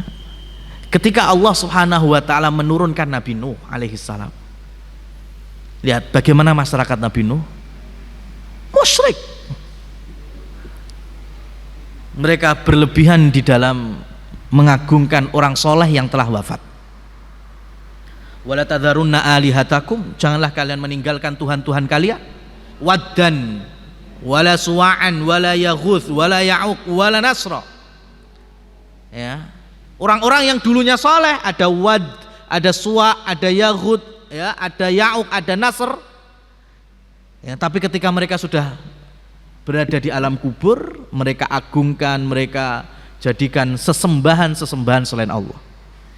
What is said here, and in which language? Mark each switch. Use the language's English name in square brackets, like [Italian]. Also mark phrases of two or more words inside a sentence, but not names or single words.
[Indonesian] Ketika Allah [Arabic] سبحانه وتعالى [Indonesian] menurunkan Nabi Nuh [Arabic] عليه السلام. [Indonesian] Lihat bagaimana masyarakat Nabi Nuh, musyrik. Mereka berlebihan di dalam mengagungkan orang soleh yang telah wafat. [Arabic] ولا تذرن آلهتكم, [Indonesian] janganlah kalian meninggalkan Tuhan-Tuhan kalian. [Arabic] ودا ولا سواعا ولا يغوث ولا يعوق ولا نسرا. [Indonesian] Ya. Orang-orang yang dulunya soleh, ada Wad, ada Suwa, ada Yaghuth, ya, ada Ya'uq, ada Nasr. Ya, tapi ketika mereka sudah berada di alam kubur, mereka agungkan, mereka jadikan sesembahan-sesembahan selain Allah.